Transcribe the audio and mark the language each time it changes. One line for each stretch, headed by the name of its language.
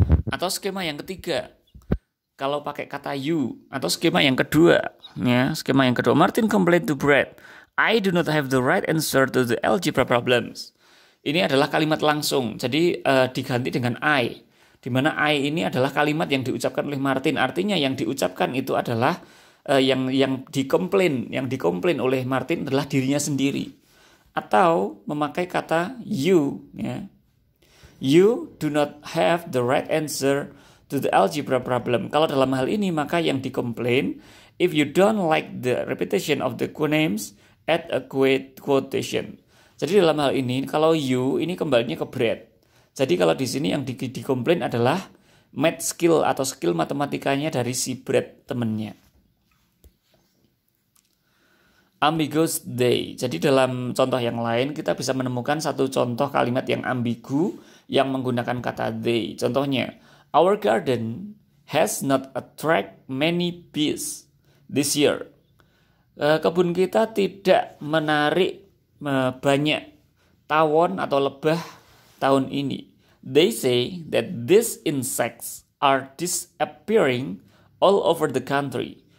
Indonesian: Atau skema yang ketiga, kalau pakai kata you, atau skema yang kedua, ya, skema yang kedua,
English: Martin complained to Brad, I do not have the right answer to the algebra problems.
Indonesian: Ini adalah kalimat langsung, jadi diganti dengan I, di mana I ini adalah kalimat yang diucapkan oleh Martin. Artinya yang diucapkan itu adalah yang dikomplain oleh Martin adalah dirinya sendiri. Atau memakai kata you, ya.
English: You do not have the right answer to the algebra problem.
Indonesian: Kalau dalam hal ini maka yang dikomplain,
English: if you don't like the repetition of the names, add a quotation.
Indonesian: Jadi dalam hal ini kalau you ini kembalinya ke Brad. Jadi kalau di sini yang dikomplain adalah math skill atau skill matematikanya dari si Brad temennya.
English: Ambiguous they.
Indonesian: Jadi dalam contoh yang lain kita bisa menemukan satu contoh kalimat yang ambigu yang menggunakan kata they. Contohnya,
English: our garden has not attract many bees this year.
Indonesian: Kebun kita tidak menarik banyak tawon atau lebah tahun ini.
English: They say that these insects are disappearing all over the country.